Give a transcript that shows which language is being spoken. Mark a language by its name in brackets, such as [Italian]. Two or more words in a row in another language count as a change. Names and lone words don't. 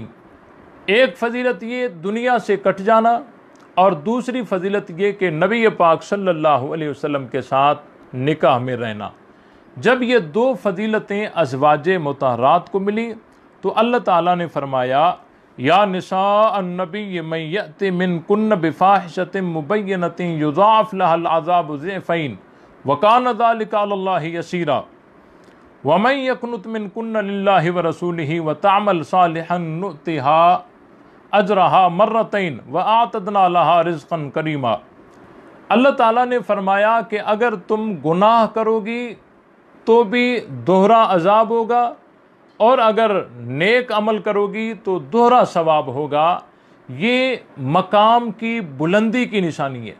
[Urdu] ایک فضیلت یہ دنیا سے کٹ جانا، اور دوسری فضیلت یہ کہ نبی پاک [Arabic] صلی اللہ علیہ وسلم [Urdu] کے ساتھ نکاح میں رہنا. جب یہ دو فضیلتیں ازواجِ مطہرات کو ملی تو اللہ تعالیٰ نے فرمایا, [Arabic] يا نساء النبي من يأت منكن بفاحشة مبينة يضاعف لها العذاب ضعفين وكان ذلك على الله يسيرا ومن يقنت منكن لله ورسوله وتعمل صالحا نؤتها أجرها مرتين وأعتدنا لها رزقا كريما. [Urdu] اللہ تعالیٰ نے فرمایا کہ اگر تم گناہ کرو گی تو بھی دوہرا عذاب ہوگا، اور اگر نیک عمل کرو گی تو دوہرا ثواب ہوگا. یہ مقام کی بلندی کی نشانی ہے.